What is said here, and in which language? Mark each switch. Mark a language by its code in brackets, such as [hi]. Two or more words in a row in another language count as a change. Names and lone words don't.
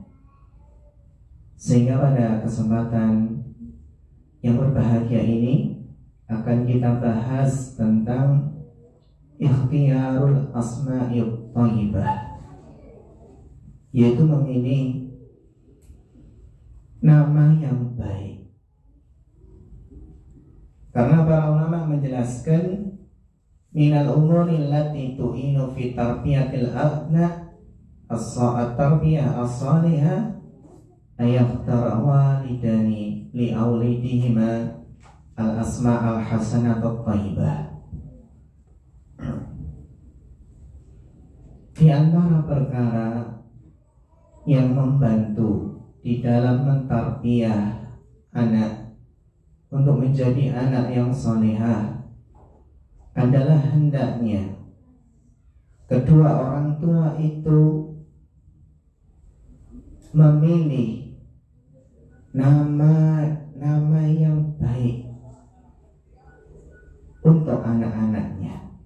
[id] Sehingga pada kesempatan yang berbahagia ini akan kita bahas tentang [ar] اختيار الأسماء الطيبة, [id] yaitu memilih nama yang baik. Karena para ulama menjelaskan [ar] من الأمور التي تعين في تربية الأبناء التربية الصالحة أن يختار الوالدان لأولادهما الأسماء الحسنة الطيبة. [id] Di antara perkara yang membantu di dalam mentarbiyah anak untuk menjadi anak yang salihah adalah hendaknya kedua orang tua itu memilih nama yang baik untuk anak-anaknya,